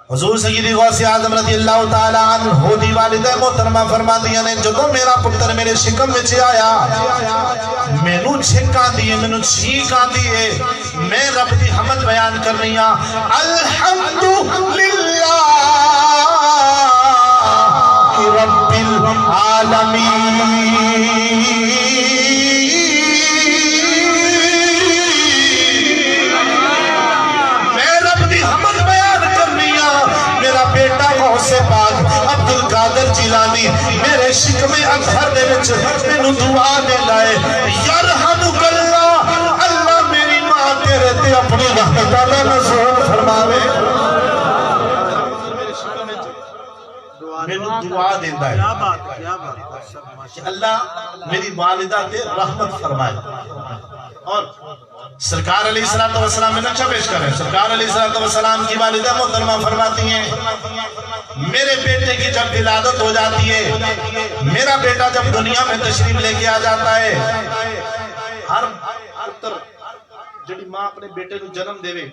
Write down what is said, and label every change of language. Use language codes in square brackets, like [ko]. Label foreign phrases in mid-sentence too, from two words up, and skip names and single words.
[pa] حضور سیدی غوث اعظم رضی اللہ تعالی عنہ دی والدہ محترمہ فرماندیاں نے جدوں میرا پتر میرے شکم وچ آیا مینوں چھک آندی ہے مینوں چھینک آندی ہے میں رب دی حمد بیان کرنی ہاں الحمدللہ [ar] رب العالمین [pa] سے پاک عبدالقادر جیلانی میرے شکم اظہر دے وچ مینوں دعا دے لائے [ar] یرحمک اللہ [pa] اللہ میری ماں تیرے تے اپنی رحمت اللہ نزول فرماوے مینوں دعا دیندا ہے کہ اللہ میری والدہ تے رحمت فرمائے [ur] اور سرکار علیہ السلام میں نقشہ پیش کریں سرکار علیہ السلام کی والدہ محترمہ فرماتی ہیں میرے بیٹے کی جب ولادت ہو جاتی ہے میرا بیٹا جب دنیا میں تشریف لے کے آ جاتا ہے [pa] ہر پتر جڑی ماں [ur] اپنے بیٹے کو جنم دے وے